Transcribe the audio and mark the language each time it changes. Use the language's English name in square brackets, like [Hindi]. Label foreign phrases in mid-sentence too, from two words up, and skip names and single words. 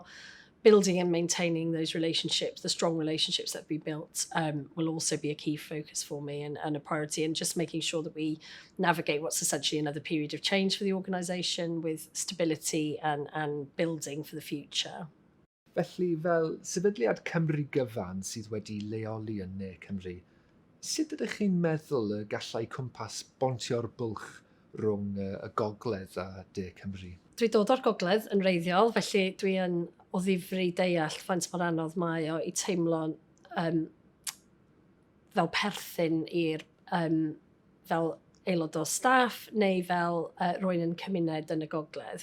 [English] Building and maintaining those relationships, the strong relationships that we built, will also be a key focus for me and a priority, and just making sure that we navigate what's essentially another period of change for the organisation with stability and building for the future. [Welsh] Felly, fel sefydliad Cymru gyfan sydd wedi leoli yn Ne Cymru, sut ydych chi'n meddwl y gallai Cwmpas bontio'r bwlch rhwng y gogledd a De Cymru? Dwi dod o'r gogledd yn wreiddiol, felly dwi yn o ddifri deall faint mor anodd mae o i teimlo fel perthyn fel aelod o staff neu fel rwy'n yn cymuned yn y gogledd.